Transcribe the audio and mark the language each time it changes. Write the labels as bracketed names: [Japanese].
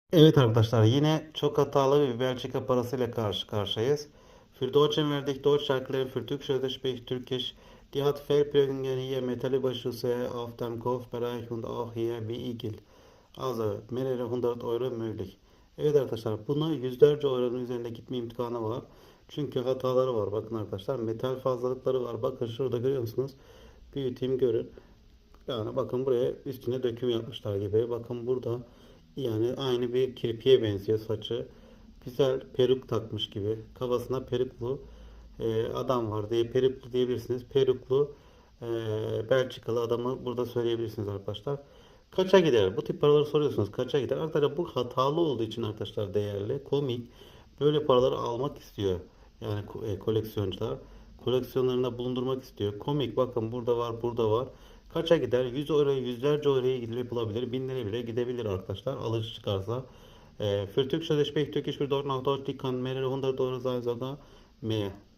[Turkish] Evet arkadaşlar, yine çok hatalı bir Belçika parasıyla karşı karşıyayız. [German] Für Deutschen werde ich Deutsch erklären, für Türkçe spreche ich Türkisch. Die hat Fehlprägungen hier, Metallüberschüsse auf dem Kopfbereich und auch hier wie Igel. Also mehrere hundert euro möglich. [Turkish] Evet arkadaşlar, buna yüzlerce euronun üzerinde gitme imkanı var. Çünkü hataları var. Bakın arkadaşlar, metal fazlalıkları var. Bakın şurada görüyor musunuz? Büyüteyim görün. Yani bakın buraya üstüne döküm yapmışlar gibi. Bakın burada yani aynı bir kirpiye benziyor saçı. Güzel peruk takmış gibi. Kafasına peruklu adam var diye peruklu diyebilirsiniz. Peruklu Belçikalı adamı burada söyleyebilirsiniz arkadaşlar. Kaça gider? Bu tip paraları soruyorsunuz. Kaça gider? Arkadaşlar bu hatalı olduğu için arkadaşlar değerli. Komik. Böyle paraları almak istiyor. Yani koleksiyoncular. Koleksiyonlarında bulundurmak istiyor. Komik, bakın burada var, burada var. Kaça gider? 100 euro, yüzlerce euroya gidip bulabilir. Binlere bile gidebilir arkadaşlar. Alıcı çıkarsa. [German] Für Türkçe spreche ich Türkisch für dort nach Deutschland kann mehrere hundert Euro sein sogar mehr.